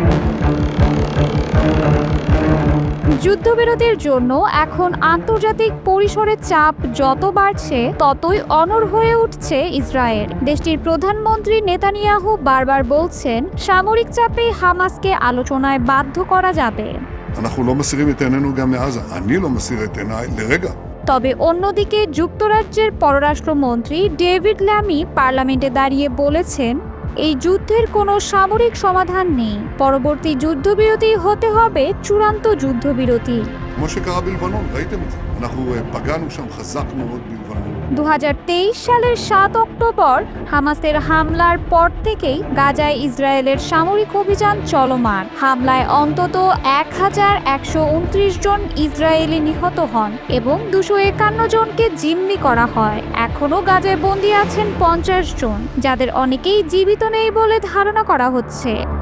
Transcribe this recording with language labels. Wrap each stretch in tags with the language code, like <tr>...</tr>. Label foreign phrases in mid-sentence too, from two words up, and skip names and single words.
<bn>যুদ্ধবিরতির জন্য এখন আন্তর্জাতিক পরিসরে চাপ যত বাড়ছে, ততই অনড় হয়ে উঠছে ইসরায়েল। দেশটির প্রধানমন্ত্রী নেতানিয়াহু বারবার বলছেন, সামরিক চাপে হামাসকে আলোচনায় বাধ্য করা যাবে।</bn> <he>אנחנו לא מסירים את עינינו גם מעזה. אני לא מסיר את עיניי לרגע.</he> <bn>তবে অন্যদিকে যুক্তরাজ্যের পররাষ্ট্রমন্ত্রী ডেভিড ল্যামি পার্লামেন্টে দাঁড়িয়ে বলেছেন, এই যুদ্ধের কোনো সামরিক সমাধান নেই। পরবর্তী যুদ্ধবিরতি হতে হবে চূড়ান্ত যুদ্ধবিরতি।</bn> <he>כמו שקרה בלבנון, ראיתם את זה. אנחנו פגענו שם חזק מאוד בלבנון.</he> <bn>2023 সালের 7 অক্টোবর হামাসের হামলার পর থেকেই গাজায় ইসরায়েলের সামরিক অভিযান চলমান। হামলায় অন্তত 1129 জন ইসরায়েলি নিহত হন এবং 251 জনকে জিম্মি করা হয়। এখনও গাজায় বন্দী আছেন 50 জন, যাদের অনেকেই জীবিত নেই বলে ধারণা করা হচ্ছে।</bn>